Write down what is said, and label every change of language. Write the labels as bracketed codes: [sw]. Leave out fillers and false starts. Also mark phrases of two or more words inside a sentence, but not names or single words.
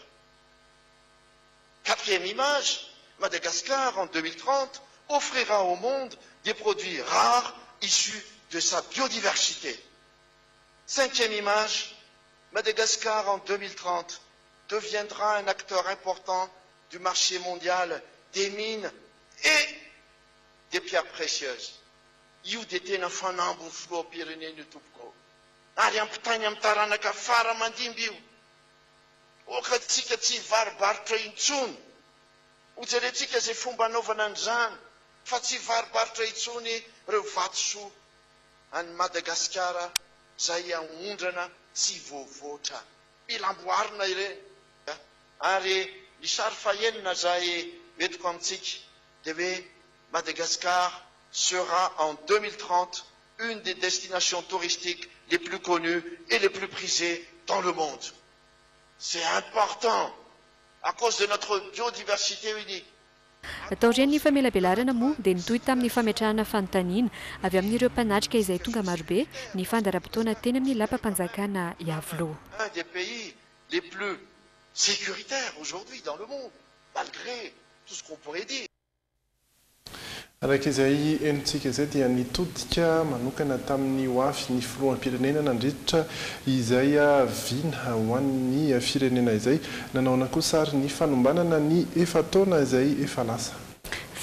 [fr] Quatrième image, Madagascar en 2030 offrira au monde des produits rares issus de sa biodiversité. Cinquième image, Madagascar en 2030 deviendra un acteur important du marché mondial des mines et des pierres précieuses. [mg] Io dia tena fanambo filoham-pirenena tompoko. Ary ampitany amin'ny taranaka fara mandimby io. Okatsika tsy varobarotra intsony. Hojerentsika zay fomba anaovana an'izany, fa tsy varobarotra intsony ireo vatosoa any Madagasikara zay ahondrana tsy voavoatra. Mila amboarina ireny. Ary ny sary fahenina zay metiko amintsika dia hoe [fr] Madagascar sera en 2030 une des destinations touristiques les plus connues et les plus prisées dans le monde. C'est important à cause de notre biodiversité unique. [mg] Taorian'ny famelabelarana moa dia nitohy tamin'ny fametrahana fanontaniana avy amin'ireo mpanatrika izay tonga marobe ny fandaram-potoana teny amin'ny lapam-panjakana Iavlo. [fr] Un des pays les plus sécuritaires aujourd'hui dans le monde, malgré tout ce qu'on pourrait dire. [mg] Araka izay enontsika izay dia nitodika manokana tamin'ny hoafy ny filoham-pirenena nandritra izay viana ho an'ny firenena izay nanaona koa sary ny fanombanana ny efa taona izay efa lasa.